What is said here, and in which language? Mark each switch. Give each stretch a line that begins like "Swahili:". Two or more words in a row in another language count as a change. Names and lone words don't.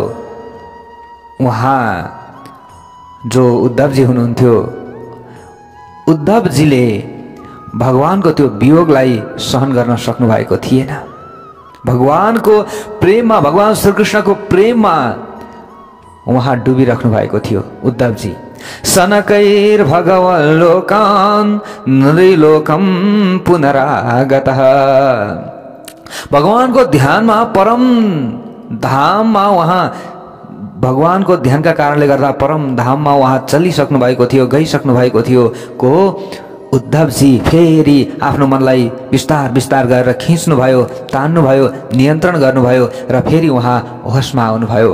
Nepali: उहाँ जो उद्धवजी हुनुहुन्थ्यो, उद्धवजीले भगवानको त्यो वियोगलाई सहन गर्न सक्नु भएको थिएन। भगवानको प्रेममा, भगवान श्रीकृष्णको प्रेममा उहाँ डुबिराख्नु भएको थियो उद्धवजी।
Sanskrit: सनकैर भगवन् लोकान् नृलोकं पुनरागतः।
Nepali: भगवानको ध्यानमा, परम धाममा उहाँ, भगवानको ध्यानका कारणले गर्दा परम धाममा उहाँ चलिसक्नु भएको थियो, गइसक्नु भएको थियो। को? उद्धवजी फेरि आफ्नो मनलाई बिस्तार बिस्तार गरेर खिच्नुभयो, तान्नुभयो, नियन्त्रण गर्नुभयो र फेरि उहाँ होसमा आउनुभयो।